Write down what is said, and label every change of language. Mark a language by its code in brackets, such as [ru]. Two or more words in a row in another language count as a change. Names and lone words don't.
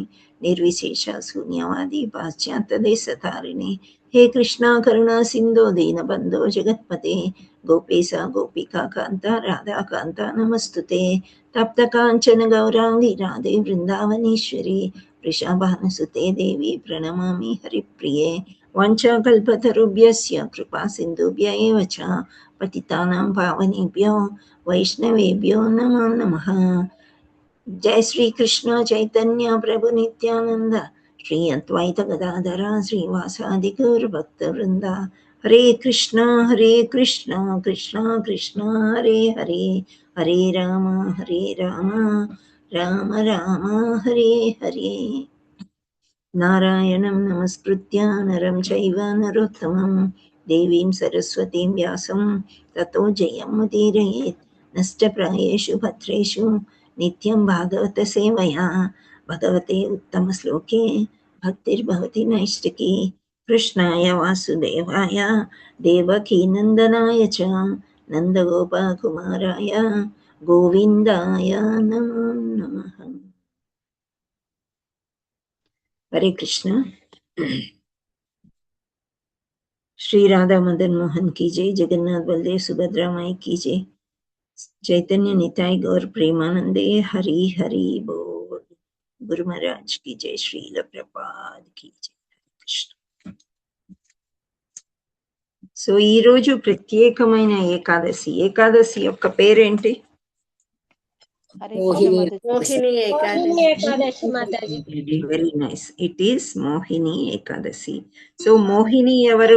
[sa] निर्विशेष शून्यवादी पाश्चात्यदेशतारिणे हे कृष्णा करुणा सिंधु दीनबंधो जगत्पते गोपेश गोपिका कांता राधा कांता नमस्तुते तप्त कांचन गौरांगी राधे वृंदावनेश्वरी वृषभानुसुते देवी प्रणमामि हरिप्रिये वंशाकल्पतरुभ्यस्य कृपा सिन्धुभ्य एव च पतितानां पावनेभ्यो वैष्णवेभ्यो नमो नमः। जय श्री कृष्ण चैतन्य प्रभु नित्यानंद श्री अद्वैत गदाधर श्रीवासादि गौर भक्त वृंदा। हरे कृष्णा कृष्णा कृष्णा हरे हरे हरे राम राम राम हरे हरे। नारायणं नमस्कृत्य नरं चैव नरोत्तमं देवीं सरस्वतीं व्यासं ततो जयमुदीरयेत्। नष्टप्रायेषु भद्रेषु नित्यं भागवत सेवया भगवते उत्तमश्लोके भक्तिर्भवति नैष्टिकी। कृष्णाय वासुदेवाय देवकीनन्दनाय च नन्दगोपकुमाराय गोविन्दाय नमो नमः। हरे कृष्ण। [hi] श्री राधा मदन मोहन की जय, जगन्नाथ बलदेव सुभद्रा माई की जय, [bn] চৈতন্য নিতাই গৌর প্রেমানন্দে হরি হরি বোল। [hi] गुरु महाराज की जय, श्रील प्रपाद की जय। [te] कृष्ण। సో ఈ రోజు ప్రత్యేకమైన ఏకాదశి. ఏకాదశి యొక్క పేరేంటి? మోహిని ఏకాదశి మాతాజీ. [en] Very nice, it is Mohini Ekadashi. [te] సో మోహిని ఎవరు?